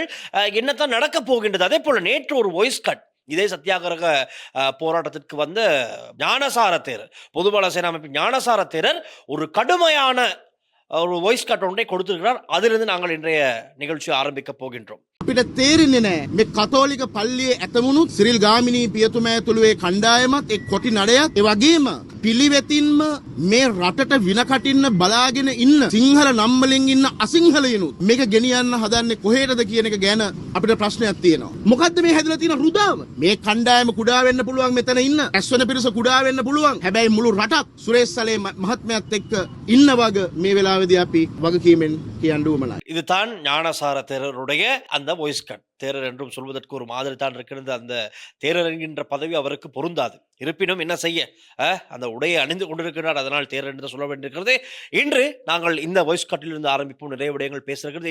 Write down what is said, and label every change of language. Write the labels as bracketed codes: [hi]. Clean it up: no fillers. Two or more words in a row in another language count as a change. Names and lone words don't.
[ta] என்னத்தான் நடக்கப் போகின்றது? அதே போல நேற்று ஒரு [en] voice cut [ta] இதே சத்தியாகிரக போராட்டத்திற்கு வந்த ஞானசார தேரர், பொதுபல சேனா அமைப்பின் ஞானசார தேரர் ஒரு கடுமையான ஒரு [en] voice cut [ta] ஒன்றை கொடுத்திருக்கிறார். அதிலிருந்து நாங்கள் இன்றைய நிகழ்ச்சி ஆரம்பிக்க போகின்றோம். [si] අපිට තේරෙන්නේ නැහැ මේ කතෝලික පල්ලියේ ඇතමුණුත් සිරිල් ගාමිණී පියතුමා ඇතුළු ඒ කණ්ඩායමත් එක් කොටි නඩයත් ඒ වගේම පිළිවෙතින්ම මේ රටට වින කටින්න බලාගෙන ඉන්න සිංහල නම් වලින් ඉන්න අසිංහලයිනුත් මේක ගෙනියන්න හදන්නේ කොහෙටද කියන එක ගැන අපිට ප්‍රශ්නයක් තියෙනවා. මොකද්ද මේ හැදලා තියෙන රුදාව? මේ කණ්ඩායම කුඩා වෙන්න පුළුවන්, මෙතන ඉන්න ඇස්වන පිරිස කුඩා වෙන්න පුළුවන්. හැබැයි මුළු රටක් සුරේෂ් සලේ මහත්මයාත් එක්ක ඉන්න වග මේ වෙලාවේදී අපි වගකීමෙන් කියන්න උවමනයි. [ta] இதுதான் ஞானசார தேரருடைய அந்த [en] voice cut. [ta] தேரர் என்றும் சொல்வதற்கு ஒரு மாதிரி தான் இருக்கிறது. அந்த தேரர் என்கின்ற பதவி அவருக்கு பொருந்தாது. இருப்பினும் என்ன செய்ய, அந்த உடையை அணிந்து கொண்டிருக்கிறார், அதனால் தேரர் என்று சொல்ல வேண்டியிருக்கிறது. இன்று நாங்கள் இந்த வாய்ஸ் கட்டிலிருந்து ஆரம்பிப்போம். நிறைய விடயங்கள் பேசுகிறது.